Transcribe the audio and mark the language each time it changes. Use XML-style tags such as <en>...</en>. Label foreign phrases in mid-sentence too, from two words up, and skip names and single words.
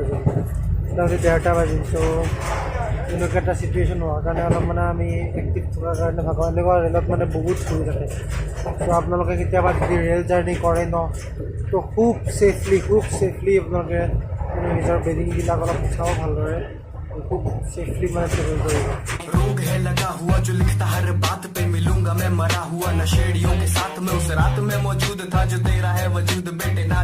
<as>বাজিল তাৰপিছত 11টা বাজিল চ' এনেকুৱা এটা চিটুৱেশ্যন হোৱাৰ কাৰণে অলপ মানে আমি এক্টিভ থকাৰ কাৰণে ভাগৰ এনেকুৱা ৰেলত মানে বহুত ঘূৰি থাকে চ' আপোনালোকে কেতিয়াবা যদি</as> <en>rail journey</en> <as>কৰে ন ত' খুব ছেফলি আপোনালোকে মানে নিজৰ বেডিংবিলাক অলপ চাব ভালদৰে খুব ছেফলি মানে ট্ৰেভেল কৰিব</as> <hi>रोग है लगा हुआ जो लिखता हर बात पे मिलूंगा मैं मरा हुआ नशेड़ियों के साथ में उस रात में मौजूद था जो तेरा है वजूद बेटे</hi>